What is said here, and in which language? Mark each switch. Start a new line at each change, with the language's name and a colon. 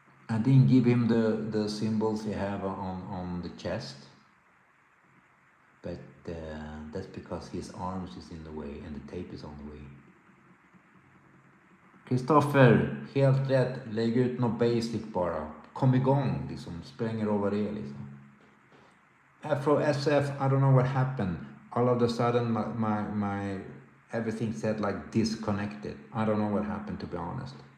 English: I didn't give him the symbols he have on the chest, but that's because his arms is in the way and the tape is on the way.
Swedish: Kristoffer, helt rätt. Lägg ut något basic bara. Kom igång liksom. Spelar ingen roll vad det är liksom.
English: Afro SF, I don't know what happened. All of a sudden my everything said like disconnected. I don't know what happened, to be honest.